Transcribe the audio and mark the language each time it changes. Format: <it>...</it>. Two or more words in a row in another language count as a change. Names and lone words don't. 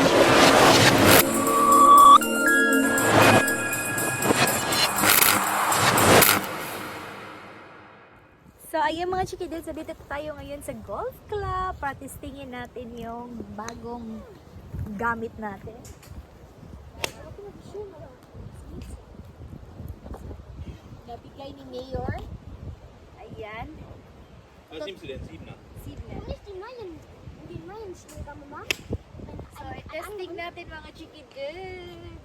<tl>So ayun mga Chikiddos, so dito tayo ngayon sa golf club para testingin natin yung bagong gamit natin. Nabigay ni Mayor. Ayan.</tl> <de>Was nimmst du denn? 7er? 7er. Nicht die neuen Schläger, Mama.</de> <tl>So, testing natin mga Chikiddos.</tl>